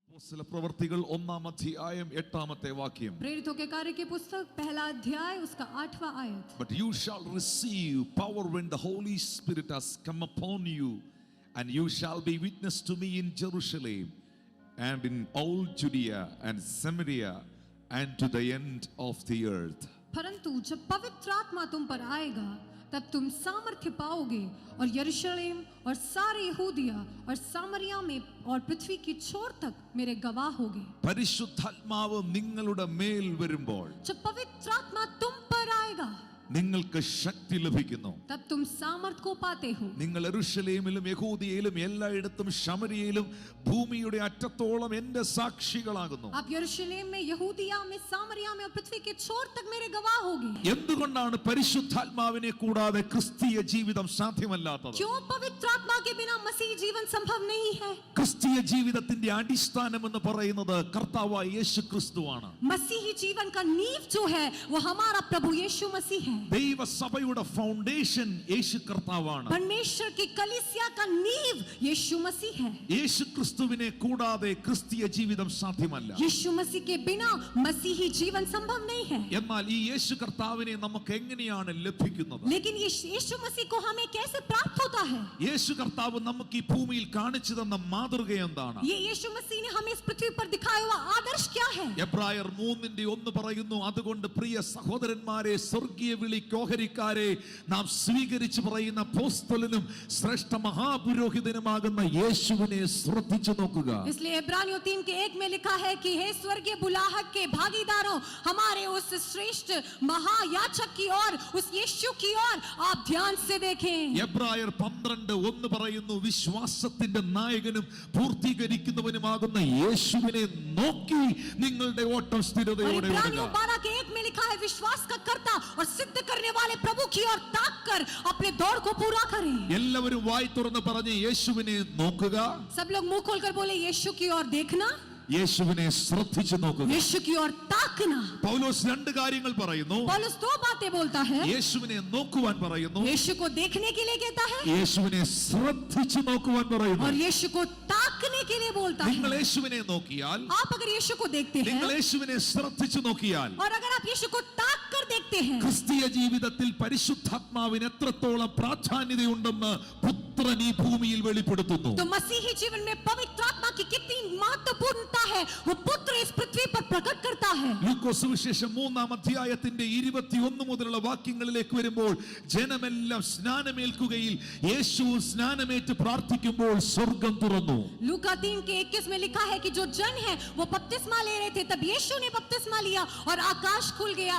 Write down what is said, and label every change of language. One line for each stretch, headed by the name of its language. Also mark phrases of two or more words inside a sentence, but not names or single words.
Malayalam: പ്രവൃത്തികൾ 1-ാം അധ്യായം 8-ാമത്തെ വാക്യം.
Hindi: प्रेरितों के कार्य की पुस्तक 1 अध्याय उसका 8वां आयत.
English: But you shall receive power when the Holy Spirit has come upon you, and you shall be witness to me in Jerusalem and in all Judea and Samaria and to the end of the earth.
Hindi: परंतु जब पवित्र आत्मा तुम पर आएगा तब तुम सामर्थ्य पाओगे और यरूशलेम और सारे यहूदिया और सामरिया में और पृथ्वी की छोर तक मेरे गवाह होगे.
Malayalam: പരിശുദ്ധാത്മാവ് നിങ്ങളുടെ മേൽ വരുമ്പോൾ
Hindi: जब पवित्र आत्मा तुम पर आएगा
Malayalam: നിങ്ങൾക്ക് ശക്തി ലഭിക്കുന്നു.
Hindi: तब तुम सामर्थ को पाते हो.
Malayalam: നിങ്ങൾ യെരൂശലേമിലും യഹൂദിയയിലും എല്ലായിടത്തും ശമരിയയിലും ഭൂമിയുടെ അറ്റത്തോളം എന്റെ സാക്ഷികളാകുന്നു.
Hindi: आप यरूशलेम में, यहूदिया में, सामरिया में और पृथ्वी के छोर तक मेरे गवाह होगे.
Malayalam: എന്തുകൊണ്ടാണ് പരിശുദ്ധാത്മാവിനെ കൂടാതെ ക്രിസ്തീയ ജീവിതം സാധ്യമല്ലാത്തത്?
Hindi: क्यों पवित्र आत्मा के बिना मसीह जीवन संभव नहीं है?
Malayalam: ക്രിസ്തീയ ജീവിതത്തിന്റെ അടിസ്ഥാനം എന്ന് പറയുന്നത് കർത്താവായ യേശു ക്രിസ്തുവാണ്.
Hindi: मसीही जीवन का नींव जो है वो हमारा प्रभु यीशु मसीह है.
Malayalam: ദൈവസഭയുടെ ഫൗണ്ടേഷൻ യേശു കർത്താവാണ്.
Hindi: परमेश्वर की कलीसिया का नींव यीशु मसीह है.
Malayalam: യേശു ക്രിസ്തുവിനെ കൂടാതെ ക്രിസ്തീയ ജീവിതം സാധ്യമല്ല.
Hindi: यीशु मसीह के बिना मसीही जीवन संभव नहीं है.
Malayalam: എന്നാൽ ഈ യേശു കർത്താവിനെ നമുക്ക് എങ്ങനെയാണ് ലഭിക്കുന്നത്?
Hindi: लेकिन यीशु मसीह को हमें कैसे प्राप्त होता है?
Malayalam: യേശു കർത്താവ് നമുക്ക് ഈ ഭൂമിയിൽ കാണിച്ചു തന്ന മാതൃക എന്താണ്?
Hindi: ये यीशु मसीह ने हमें इस पृथ्वी पर दिखाया हुआ आदर्श क्या है?
Malayalam: എബ്രായർ 3:1 പറയുന്നു, അതുകൊണ്ട് പ്രിയ സഹോദരന്മാരെ, സ്വർഗീയ വിളിക്ക് ഓഹരിക്കാരെ, നാം സ്വീകരിച്ചു പറയുന്ന അപ്പോസ്തലനും ശ്രേഷ്ഠ മഹാപുരോഹിതനുമാകുന്ന യേശുവിനെ ശ്രദ്ധിച്ചു നോക്കുക.
Hindi: इसलिए इब्रानियों 3:1 में लिखा है कि हे स्वर्गीय बुलाहट के भागीदारों, हमारे उस श्रेष्ठ महायाजक की ओर, उस यीशु की ओर आप ध्यान से देखें.
Malayalam: എബ്രായർ 12:1 പറയുന്നു, വിശ്വാസത്തിന്റെ നായകനും പൂർത്തീകരിക്കുന്നവനുമാകുന്ന യേശുവിനെ നോക്കി നിങ്ങളുടെ ഓട്ടം സ്ഥിരതയോടെ ഓടുക.
Hindi: इब्रानियों 12:1 में लिखा है, विश्वास का कर्ता और सिद्ध करने वाले प्रभु की ओर ताक कर अपने दौड़ को पूरा करें.
Malayalam: എല്ലാവരും വായി തുറന്ന് പറഞ്ഞ് യേശുവിനെ നോക്കുക.
Hindi: सब लोग मुंह खोलकर बोले, यीशु की ओर देखना,
Malayalam: യേശുവിനെ ശ്രദ്ധിച്ചു നോക്കുക.
Hindi: यीशु की ओर ताकना.
Malayalam: പൗലോസ് 2 കാര്യങ്ങൾ പറയുന്നു.
Hindi: पौलुस 2 बातें बोलता है.
Malayalam: യേശുവിനെ നോക്കുവാൻ പറയുന്നു,
Hindi: यीशु को देखने के लिए कहता है,
Malayalam: യേശുവിനെ ശ്രദ്ധിച്ചു നോക്കുവാൻ പറയുന്നു.
Hindi: और यीशु को ताकने के लिए बोलता है.
Malayalam: നിങ്ങൾ യേശുവിനെ നോക്കിയാൽ,
Hindi: आप अगर यीशु को देखते हैं
Malayalam: നിങ്ങൾ യേശുവിനെ ശ്രദ്ധിച്ചു നോക്കിയാൽ,
Hindi: और अगर आप यीशु को ताक कर देखते हैं,
Malayalam: ക്രിസ്തീയ ജീവിതത്തിൽ പരിശുദ്ധാത്മാവിന് എത്രത്തോളം പ്രാധാന്യതയുണ്ടെന്ന് പുത്രൻ ഈ ഭൂമിയിൽ വെളിപ്പെടുത്തുന്നു.
Hindi: तो मसीही जीवन में पवित्र आत्मा की कितनी महत्वपूर्णता है वो पुत्र इस पृथ्वी पर प्रकट करता है.
Malayalam: ലൂക്കോസ് സുവിശേഷം 3-ാം അധ്യായത്തിന്റെ 21 മുതലുള്ള വാക്യങ്ങളിലേക്ക് വരുമ്പോൾ, ജനമെല്ലാം സ്നാനമേൽക്കുകയിൽ യേശു സ്നാനമേറ്റ് പ്രാർത്ഥിക്കുമ്പോൾ സ്വർഗം തുറന്നു.
Hindi: लूका 3:21 में लिखा है कि जो जन है वो बपतिस्मा ले रहे थे, तब यीशु ने बपतिस्मा लिया और आकाश खुल गया.